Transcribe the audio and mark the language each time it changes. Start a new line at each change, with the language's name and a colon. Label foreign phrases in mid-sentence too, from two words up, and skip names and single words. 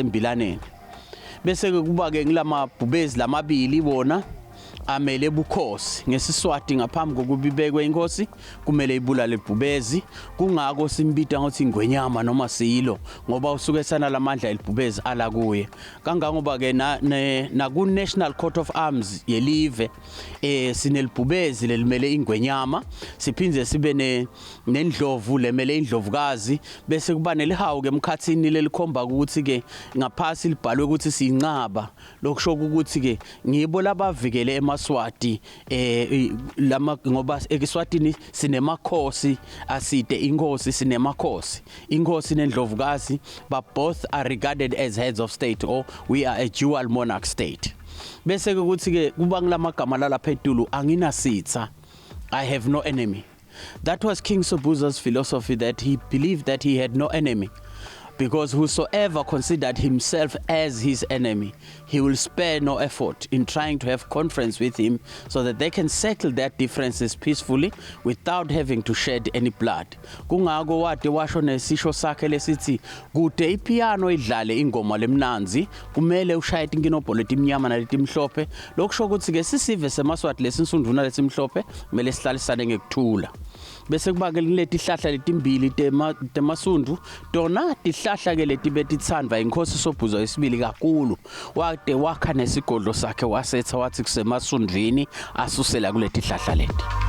Swati: embilaneni bese ke kuba ke ngilamabhubezi lamabili bona amele bukhosi ngesiswati ngaphambi kokuba ibekwe inkosi kumele ibulale ibhubezi kungako simbita ngothi ingwenyama noma siyilo ngoba usuke sana lamandla elibhubezi ala kuye kangangoba ke na ku National Court of Arms yelive sinelibhubezi lelimele ingwenyama siphinze sibe nendlovu lemele indlovukazi bese kuba nelihawu ke emkhathini lelikhomba ukuthi ke ngaphasi libhalwe ukuthi sinqaba lokusho ukuthi ke ngibo labavikele eMaswati lama ngoba eKiswatini sinemakhosi aside inkosi sinemakhosi inkosi nendlovukazi
English: but both are regarded as heads of state or we are a dual monarch state
Swati: bese ukuthi ke kuba ngilamagama lapha etulu anginasitha
English: I have no enemy. That was King Sobhuza's philosophy, that he believed that he had no enemy. Because whosoever considered himself as his enemy, he will spare no effort in trying to have conference with him so that they can settle their differences peacefully without having to shed any blood.
Swati: Kungako wade washo nesisho sakhe lesithi kude ipiano idlale ingoma lemnanzi kumele ushaye inkinobho letimnyama naletimhlophe lokusho ukuthi ke sisive seMaswati lesinsunduna lesimhlophe kumele sihlalisane ngekuthula. Bese kuba ke leti hlahla letimbili temasundu tona tihlahla ke leti betithandwa inkosi Sobhuza wesibili kakhulu wade wakha nesigodlo sakhe wasetha wathi kusemasundrini asusela kuleti hlahla leti.